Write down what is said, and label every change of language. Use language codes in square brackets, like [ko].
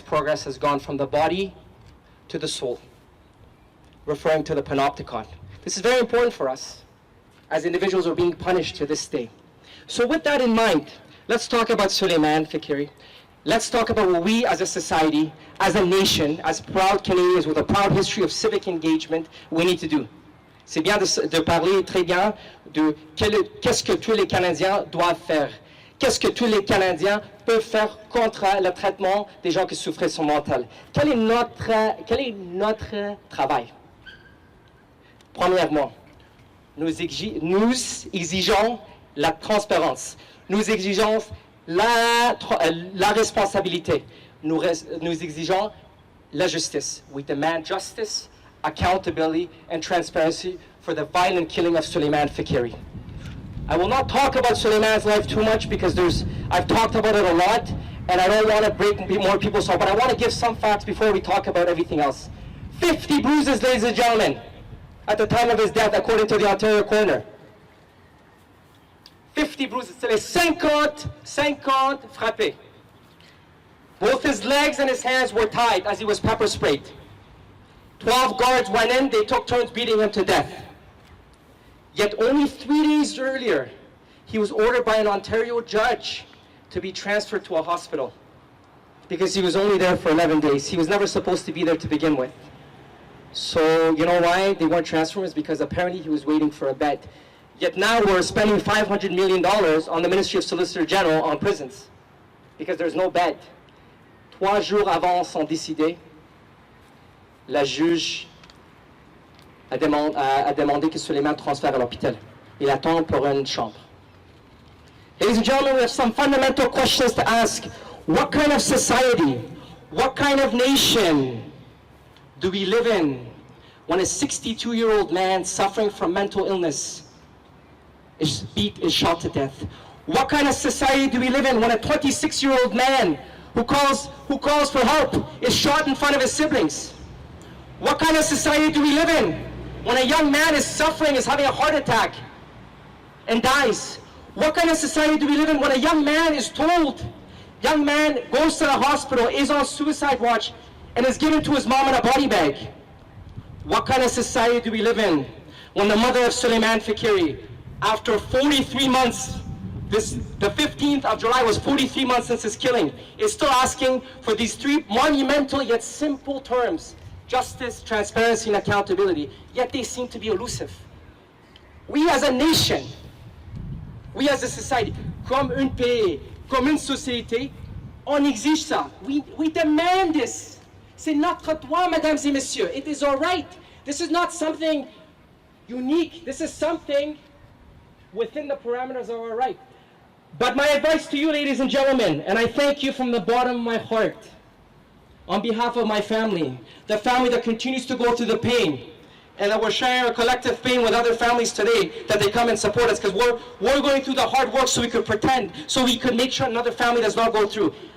[en] Progress has gone from the body to the soul, referring to the panopticon. This is very important for us, as individuals are being punished to this day. So with that in mind, let's talk about Suleiman Faqiri. Let's talk about what we as a society, as a nation, as proud Canadians with a proud history of civic engagement, we need to do. [fr] C'est bien de parler très bien de qu'est-ce que tous les Canadiens doivent faire. Qu'est-ce que tous les Canadiens peuvent faire contre le traitement des gens qui souffrent de son mental. Quel est notre travail? Premièrement, nous exigeons la transparence. Nous exigeons la responsabilité. Nous exigeons la justice. [en] We demand justice, accountability, and transparency for the violent killing of Suleiman Faqiri. I will not talk about Suleiman's life too much because I've talked about it a lot, and I don't want to break more people's heart, but I want to give some facts before we talk about everything else. 50 bruises, ladies and gentlemen, at the time of his death, according to the Ontario coroner. 50 bruises. [fr] C'est les 50 frappés. [en] Both his legs and his hands were tied as he was pepper sprayed. 12 guards went in, they took turns beating him to death. Yet only 3 days earlier, he was ordered by an Ontario judge to be transferred to a hospital because he was only there for 11 days. He was never supposed to be there to begin with. So, you know why they weren't transferring? It's because apparently he was waiting for a bed. Yet now we're spending $500 million on the Ministry of Solicitor General on prisons because there's no bed. [fr] 3 jours avant son décédé, la juge a demandé que Suleiman transfère à l'hôpital. Il attend pour une chambre. [en] Ladies and gentlemen, we have some fundamental questions to ask. What kind of society, what kind of nation do we live in when a 62-year-old man suffering from mental illness is shot to death? What kind of society do we live in when a 26-year-old man who calls for help is shot in front of his siblings? What kind of society do we live in when a young man is suffering, is having a heart attack and dies? What kind of society do we live in when a young man is told, young man goes to the hospital, is on suicide watch, and is given to his mom in a body bag? What kind of society do we live in when the mother of Suleiman Faqiri, after 43 months, the 15th of July was 43 months since his killing, is still asking for these 3 monumental yet simple terms: justice, transparency, and accountability, yet they seem to be elusive. We as a nation, we as a society, [fr] comme un pays, comme une société, on exige ça. [en] We demand this. [fr] C'est notre droit, mesdames et messieurs. [en] It is our right. This is not something unique. This is something within the parameters of our right. But my advice to you, ladies and gentlemen, and I thank you from the bottom of my heart, on behalf of my family, the family that continues to go through the pain, and that we're sharing our collective pain with other families today, that they come and support us, because we're going through the hard work so we could pretend, so we could make sure another family does not go through.